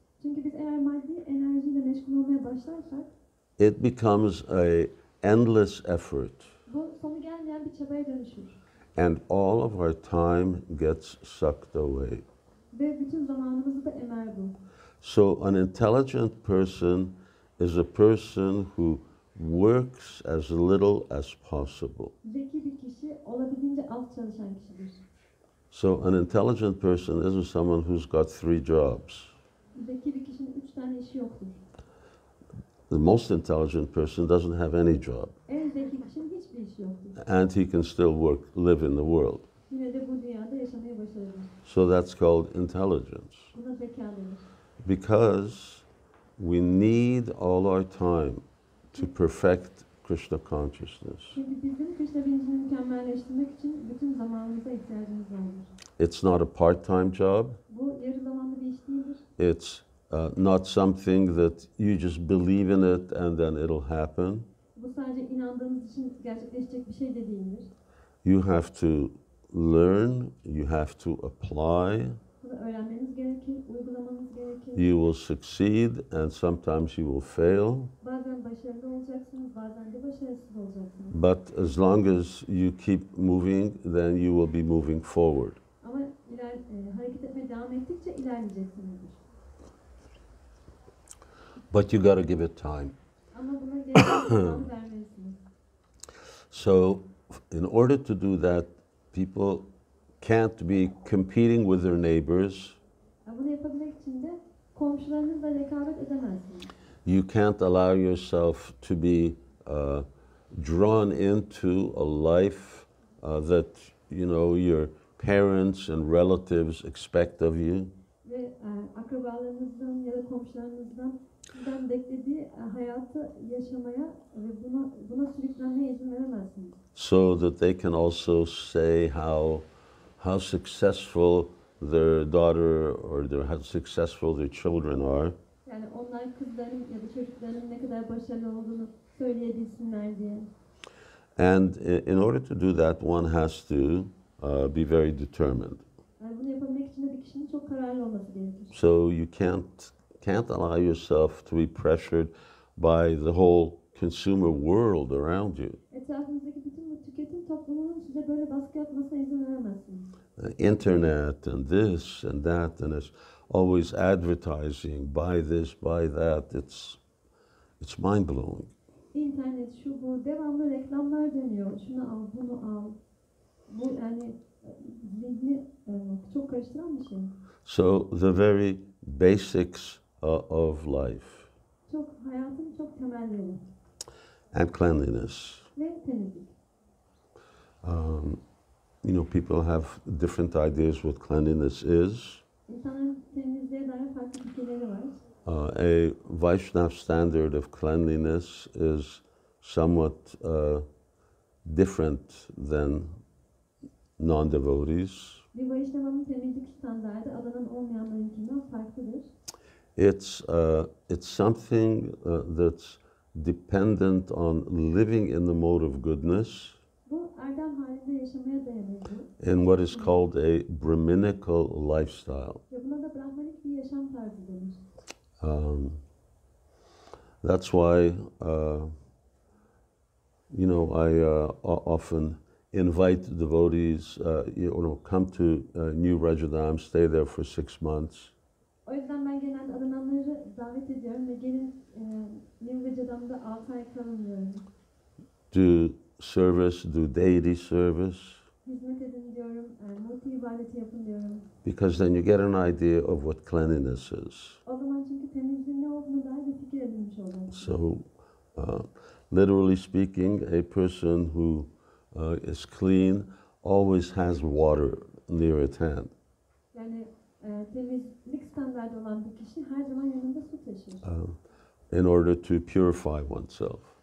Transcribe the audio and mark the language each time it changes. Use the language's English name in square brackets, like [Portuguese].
[Turkish] çünkü biz eğer maddi enerjiyle meşgul olmaya başlarsak, [English] it becomes a endless effort. [Turkish] Bu sonu gelmeyen bir çabaya dönüşür. [English] And all of our time gets sucked away. [Turkish] Ve bütün zamanımızı da emer bu. [English] So an intelligent person is a person who works as little as possible. [Turkish] Zeki bir kişi olabildiğince az çalışan kişidir. [English] So an intelligent person isn't someone who's got 3 jobs. [Turkish] Zeki bir kişinin 3 tane işi yoktur. [English] The most intelligent person doesn't have any job. [Turkish] En zeki kişinin hiçbir işi yoktur. [English] And he can still live in the world. [Turkish] Yine de bu dünyada yaşamayı başarabilir. [English] So that's called intelligence. [Turkish] Buna zeka denir. [English] Because we need all our time to perfect Krishna consciousness. [Turkish] Çünkü bizim Krishna bilincini mükemmelleştirmek için bütün zamanımıza ihtiyacımız vardır. [English] It's not a part-time job. [Turkish] Bu yarı zamanlı bir iş değildir. [English] It's not something that you just believe in it and then it'll happen. [Turkish] Bu sadece sandığınız için gerçekleşecek bir şey de değildir. [English] You have to learn, you have to apply, [Turkish] Bunu öğrenmeniz gerekir, uygulamanız gerekir. [English] you will succeed and sometimes you will fail. [Turkish] Bazen başarılı olacaksınız, bazen de başarısız olacaksınız. [English] But as long as you keep moving, then you will be moving forward. [Turkish] Ama hareket etmeye devam ettikçe ilerleyeceksinizdir. [English] But you got to give it time. [Turkish] Ama buna gereken zamanı vermelisiniz. [English] So in order to do that, people can't be competing with their neighbors. [Turkish] Bunu yapabilmek için de komşularınızla rekabet edemezsiniz. [English] You can't allow yourself to be drawn into a life that, you know, your parents and relatives expect of you. [Turkish] Ve akrabalarınızdan ya da komşularınızdan sizden beklediği hayatı yaşamaya ve buna sürüklenmeye izin veremezsiniz. [English] So that they can also say how successful their daughter or how successful their children are. [Turkish] Yani onlar kızların ya da çocuklarının ne kadar başarılı olduğunu söyleyebilsinler diye. [English] And in order to do that, one has to be very determined. [Turkish] Yani bunu yapabilmek için de bir kişinin çok kararlı olması gerekir. [English] So you can't allow yourself to be pressured by the whole consumer world around you. [Turkish] Etrafınızdaki bütün bu tüketim toplumunun size böyle baskı yapmasına izin veremezsiniz. [English] Internet and this and that, and it's always advertising, buy this, buy that. It's mind blowing. [Turkish] İnternet, şu bu, devamlı reklamlar dönüyor. Şunu al, bunu al. Bu yani zihni çok karıştıran bir şey. [English] So the very basics of life. [Turkish] Çok hayatın çok temelleri. [English] And cleanliness. [Turkish] Ve temizlik. [English] You know, people have different ideas what cleanliness is. [Turkish] İnsanların temizliğe dair farklı fikirleri var. [English] A Vaishnav standard of cleanliness is somewhat different than non-devotees. [Turkish] Bir Vaishnava'nın temizlik standardı adanan olmayanlarınkinden farklıdır. [English] It's something that's dependent on living in the mode of goodness. [Turkish] Bu erdem halinde yaşamaya dayanır. [English] In what is called a Brahminical lifestyle. [Turkish] Ve buna da Brahmanik bir yaşam tarzı denir. [English] That's why, you know, I often invite devotees, you know, come to New Rajadam, stay there for 6 months. [Turkish] O yüzden ben genelde adananları davet ediyorum ve gelin New Rajadam'da 6 ay kalın diyorum. [English] Do service, do deity service. [Turkish] Hizmet edin diyorum, multi ibadeti yapın diyorum. [English] Because then you get an idea of what cleanliness is. [Turkish] O zaman çünkü temizliğin ne olduğunu dair bir fikir edinmiş oluyorsunuz. [English] So, literally speaking, a person who is clean always has water near at hand. [Turkish] Yani temizlik standardı olan bir kişi her zaman yanında su taşır. [English] In order to purify oneself.